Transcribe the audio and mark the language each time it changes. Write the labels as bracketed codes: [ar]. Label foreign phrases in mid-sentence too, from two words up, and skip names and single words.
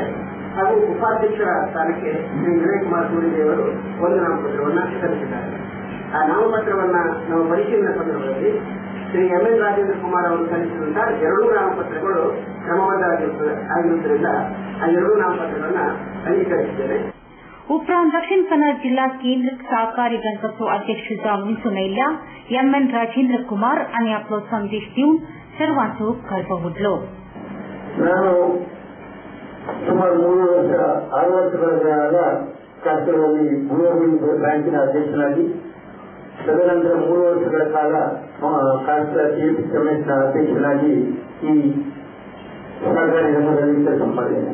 [kn] ಹಾಗೂ ಉಪಾಧ್ಯಕ್ಷರ ಸ್ಥಾನಕ್ಕೆ ಶ್ರೀ ವಿನಯ್ ಕುಮಾರ್ ಸೂರಿದೇವರು 1 ನಾಮಪತ್ರವನ್ನ ಸಲ್ಲಿಸಿದ್ದಾರೆ. ಆ ನಾಮಪತ್ರವನ್ನ ನಾವು ಪರಿಶೀಲನೆ ಸಂದರ್ಭದಲ್ಲಿ ಶ್ರೀ MN ರಾಜೇಂದ್ರ ಕುಮಾರ್ ಅವರು ಸಲ್ಲಿಸಿದಂತಹ 2 ನಾಮಪತ್ರಗಳು ಕ್ರಮಬದ್ಧವಾಗಿರುವುದರಿಂದ ಆ 2 ನಾಮಪತ್ರಗಳನ್ನ ಅಂಗೀಕರಿಸಿದ್ದೇನೆ. [kok] उपरांत दक्षिण कन्नड जिल्हा केंद्र सहकारी बँकाचो अध्यक्ष जावन दिसून आयिल्ल्या MN राजेंद्र कुमार आणि आपलो संदेश दिवन सर्वांचो कळपवडलो. [kn] ನಾನು ಸುಮಾರು 3 ವರ್ಷ 6 ವರ್ಷಗಳ ಕಾಲ ಕಾರ್ಕಳದಲ್ಲಿ ಭೂಮಿ ಬ್ಯಾಂಕಿನ ಅಧ್ಯಕ್ಷನಾಗಿ, ತದನಂತರ 3 ವರ್ಷಗಳ ಕಾಲ ಕಾರ್ಕಳ TFCMS ಅಧ್ಯಕ್ಷನಾಗಿ ಈ ಸಹಕಾರಿ ರಂಗದಲ್ಲಿ ಕೆಲಸ ಮಾಡಿದ್ದೇನೆ.